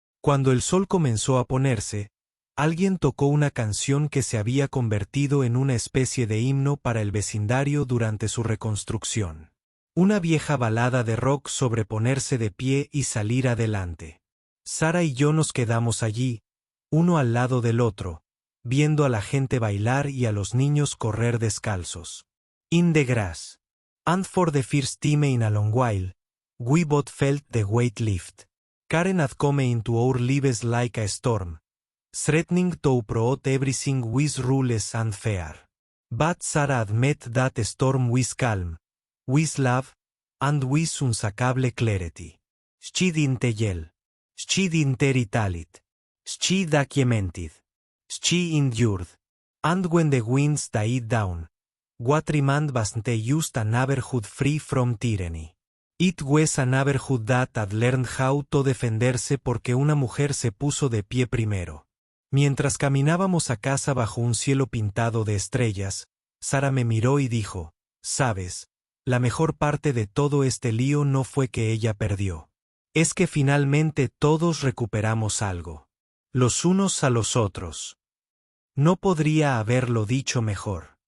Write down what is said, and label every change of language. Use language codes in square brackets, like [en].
[es] Cuando el sol comenzó a ponerse, alguien tocó una canción que se había convertido en una especie de himno para el vecindario durante su reconstrucción. Una vieja balada de rock sobre ponerse de pie y salir adelante. Sara y yo nos quedamos allí, uno al lado del otro, viendo a la gente bailar y a los niños correr descalzos. [en] In the grass. And for the first time in a long while, we both felt the weight lift. Karen had come into our lives like a storm, threatening to uproot everything with rules and fair. But Sarah had met that storm with calm, with love, and with unsakable clarity. She didn't yell. She didn't retaliate. She documented. She endured. And when the winds died down, what remained wasn't just a neighborhood free from tyranny. It was a neighborhood that had learned how to [es] defenderse porque una mujer se puso de pie primero. Mientras caminábamos a casa bajo un cielo pintado de estrellas, Sara me miró y dijo, «Sabes, la mejor parte de todo este lío no fue que ella perdió. Es que finalmente todos recuperamos algo. Los unos a los otros». No podría haberlo dicho mejor.